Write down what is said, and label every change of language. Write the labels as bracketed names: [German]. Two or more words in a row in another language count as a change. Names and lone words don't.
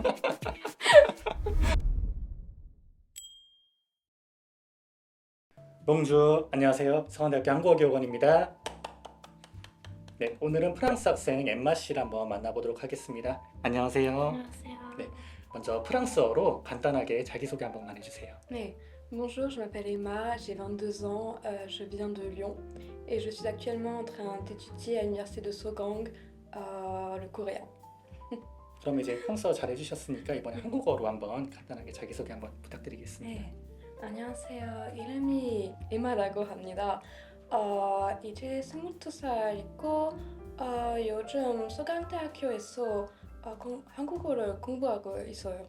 [Korean] 봉주 안녕하세요. 서강대학교 한국어교육원입니다. 네, 오늘은 프랑스 학생 엠마 씨를 한번 만나보도록 하겠습니다. 안녕하세요. 안녕하세요. 네. 먼저 프랑스어로 간단하게 자기소개 한 번만 해주세요. 네. [French] Bonjour, je m'appelle Emma, j'ai 22 ans, je viens de Lyon et je suis actuellement en train d'étudier à l'université de Sogang le coréen. [Korean] 그럼 이제 프랑스어 잘 해주셨으니까 이번에 한국어로 한번 간단하게 자기소개 한번 부탁드리겠습니다. 네. 안녕하세요. 이름이 에마라고 합니다. 이제 22살이고 요즘 서강대학교에서 한국어를 공부하고 있어요.